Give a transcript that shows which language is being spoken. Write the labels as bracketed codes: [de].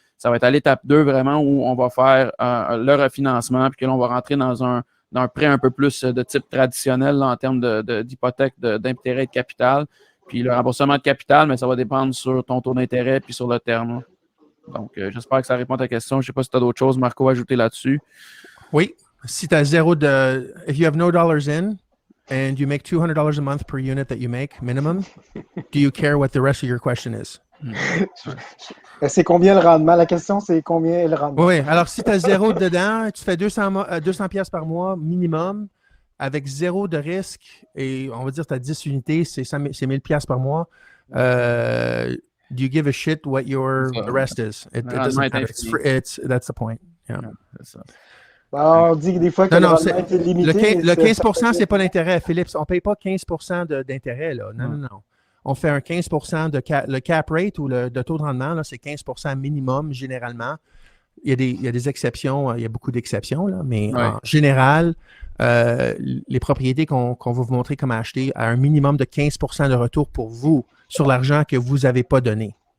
[fr] Ça va être à l'étape 2 vraiment où on va faire le refinancement, puis que là, on va rentrer dans un prêt un peu plus de type traditionnel là, en termes d'hypothèque, d'intérêt de capital. Puis le remboursement de capital, mais ça va dépendre sur ton taux d'intérêt puis sur le terme. Là. Donc, j'espère que ça répond à ta question. Je ne sais pas si tu as d'autres choses, Marco, à ajouter là-dessus. Oui. Si tu as zéro de... [en] If you have no dollars in and you make $200 a month per unit that you make, minimum, do you care what the rest of your question is? [fr] C'est combien le rendement? La question, c'est combien est le rendement? Oui. Alors, si tu as zéro dedans, tu fais 200 pièces par mois minimum, avec zéro de risque, et on va dire que tu as 10 unités, c'est 1000 pièces par mois. [en] Do you give a shit what the rest is? It doesn't matter. That's the point. Yeah. [fr] C'est ça. On dit des fois que le rendement est limité. Le 15%, c'est pas l'intérêt, Philippe. On ne paye pas 15% d'intérêt. Là. Non. On fait un 15% le cap rate ou le taux de rendement, c'est 15% minimum généralement. Il y a des exceptions, il y a beaucoup d'exceptions, là, mais en général, les propriétés qu'on va vous montrer comment acheter à un minimum de 15% de retour pour vous sur l'argent que vous n'avez pas donné.